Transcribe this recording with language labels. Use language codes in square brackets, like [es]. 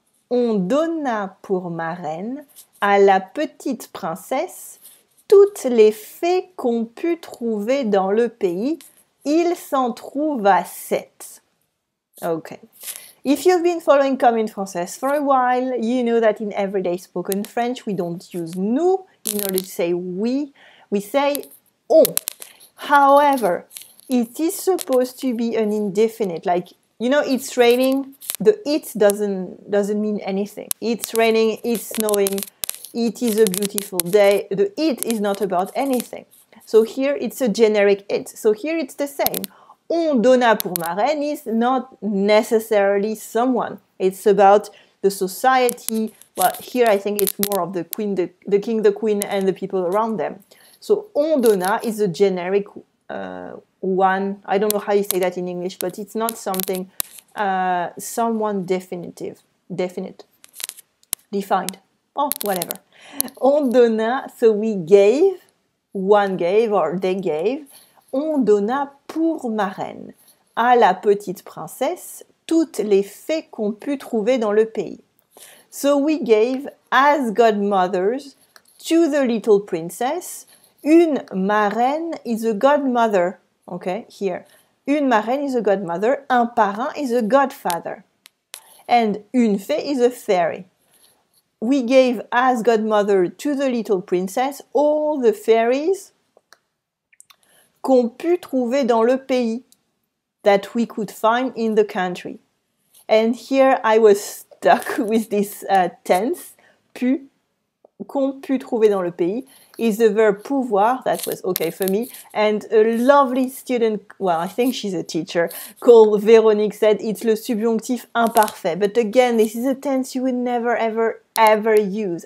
[fr] On donna pour marraine à la petite princesse toutes les fées qu'on put trouver dans le pays. Il s'en trouva 7. Okay. [en] If you've been following Comme une Française for a while, you know that in everyday spoken French, we don't use nous in order to say we say on. However, it is supposed to be an indefinite, like, you know, it's raining, the it doesn't mean anything. It's raining, it's snowing, it is a beautiful day, the it is not about anything. So here it's a generic it. So here it's the same. [fr] On donna pour marraine [en] is not necessarily someone. It's about the society. Well, here I think it's more of the queen, the king, the queen, and the people around them. So [fr] on donna [en] is a generic one. I don't know how you say that in English, but it's not something, someone definite, defined. Oh, whatever. [fr] On donna, [en] so we gave, one gave or they gave. On donna pour marraine à la petite princesse toutes les fées qu'on put trouver dans le pays. So we gave as godmothers to the little princess. Une marraine is a godmother. Okay, here. Une marraine is a godmother. Un parrain is a godfather. And une fée is a fairy. We gave as godmother to the little princess all the fairies [fr] qu'on put trouver dans le pays, [en] that we could find in the country. And here I was stuck with this tense, pu, [fr] qu'on pu trouver dans le pays [en] is the verb [fr] pouvoir. [en] That was okay for me. And a lovely student, well, I think she's a teacher, called Véronique said it's le subjonctif imparfait. But again, this is a tense you would never, ever use.